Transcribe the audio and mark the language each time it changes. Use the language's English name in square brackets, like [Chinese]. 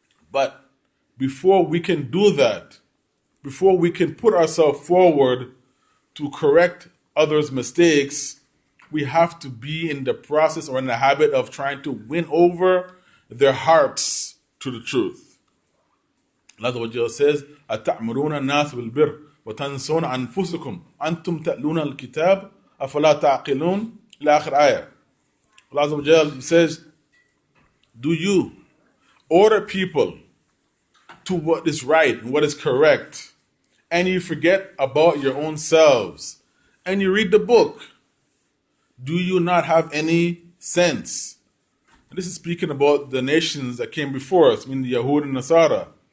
[English] But before we can do that, before we can put ourselves forward to correct others' mistakes, we have to be in the process or in the habit of trying to win over their hearts to the truth. Allah says, [Arabic] أَتَعْمُرُونَ النَّاسَ بِالْبِرِّ وَتَنْسُونَ أَنفُسَكُمْ أَنْتُمْ تَأْلُونَ الْكِتَابَ أَفَلَا تَعْقِلُونَ إلى آخر ayah. [English] Allah says, do you order people to what is right and what is correct, and you forget about your own selves, and you read the book? Do you not have any sense? And this is speaking about the nations that came before us, meaning the Yahud and Nasara.